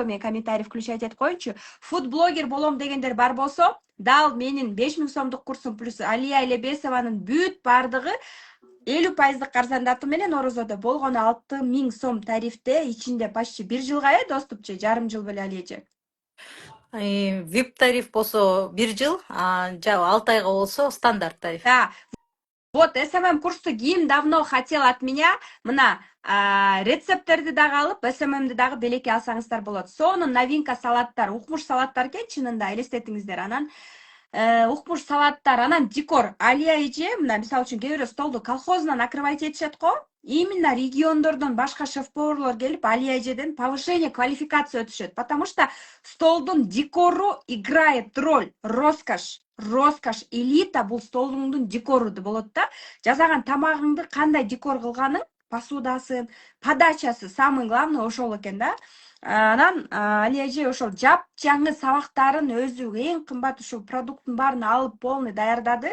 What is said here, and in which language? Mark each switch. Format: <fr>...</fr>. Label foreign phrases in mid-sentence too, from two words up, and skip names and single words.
<ky>Мен</ky> <ru>комментарий включать</ru> <ky>этип коеюнчу. Фуд-блогер болом дегендер бар болсо, дал менин 5000 сомдук курсум плюс Алия Элебесованын бүт бардыгы 50% арзандатуу менен Орозодо болгону 6000 сом тарифте, ичинде почти 1 жылга доступчу, жарым жыл беле Алия. VIP тариф болсо 1 жыл, 6 айга болсо стандарт тариф.</ky> <ru>Да. Вот СММ</ru> <ky>курсту ким</ky> <ru>давно хотел от меня,</ru> <ky>мына рецепттерди дагы алып, СММди дагы белекке алсаңыздар болот. Сонун новинка салаттар, укмуш салаттар экен чынында, элестетиңиздер. Анан укмуш салаттар, анан декор. Алия эже, мына мисалы үчүн кээ бирөө столду колхозунан накрывать этишет го. Именно региондордон башка шеф-поварлар келип, Алия эжеден</ky> <ru>повышение квалификация</ru> <ky>өтүшөт.</ky> <ru>Потому что</ru> <ky>столдун декору</ky> <ru>играет роль, роскошь. Роскошь,</ru> <ky>элита бул столуңдун декору болот да. Жасаган тамагыңды кандай декор кылганың, посудасын, подачасы</ky> <ru>самый главный</ru> <ky>ошол экен да. Анан Алия эже ошол жап жаңы сабактарын өзү эң кымбат ушул продукттун баарын алып полный даярдады.</ky>